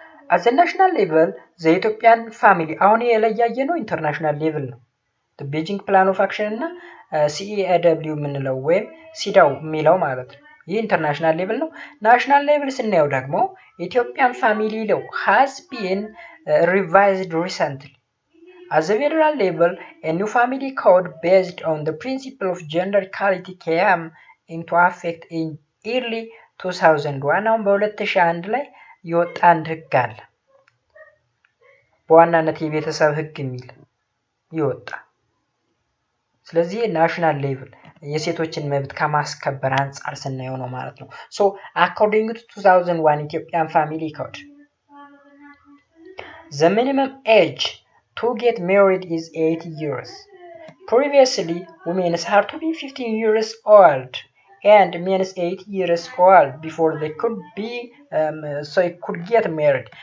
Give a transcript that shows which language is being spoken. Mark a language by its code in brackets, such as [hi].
[en] at the national level the Ethiopian family [am] አሁን የለያየ ነው ኢንተርናሽናል ሌቭል ነው። [en] the Beijing Plan of Action [am] እና CEDAW ምንለው ወይም ሲዳው የሚለው ማለት ነው። ይህ ኢንተርናሽናል ሌቭል ነው። ናሽናል ሌቭል ስናየው ደግሞ [en] Ethiopian family law has been revised recently. At the federal level, a new family code based on the principle of gender equality came into effect in early 2001 [am] አሁን በ2001 ላይ የወጣ አንድ ህግ አለ። በዋናነት የቤተሰብ ህግ የሚል ይወጣ። ስለዚህ ናሽናል ሌቭል የሴቶችን መብት ከማስከበር አንጻር ስናየው ነው ማለት ነው። ሶ [en] according to 2001 Ethiopian family code, the minimum age to get married is 80 years. Previously, women had to be 15 years old and men 80 years old before they could be could get married.